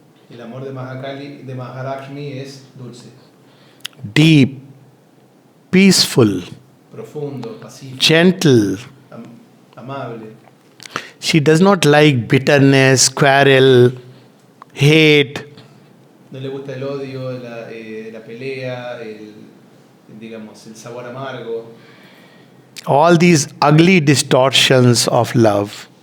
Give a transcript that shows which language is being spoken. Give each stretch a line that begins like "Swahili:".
Spanish: El amor de Mahalakshmi es dulce,
English: deep, peaceful,
Spanish: profundo, pacífico,
English: gentle.
Spanish: amable.
English: She does not like bitterness, quarrel, hate.
Spanish: No le gusta el odio, la pelea, digamos, el sabor amargo.
English: All these ugly distortions of love.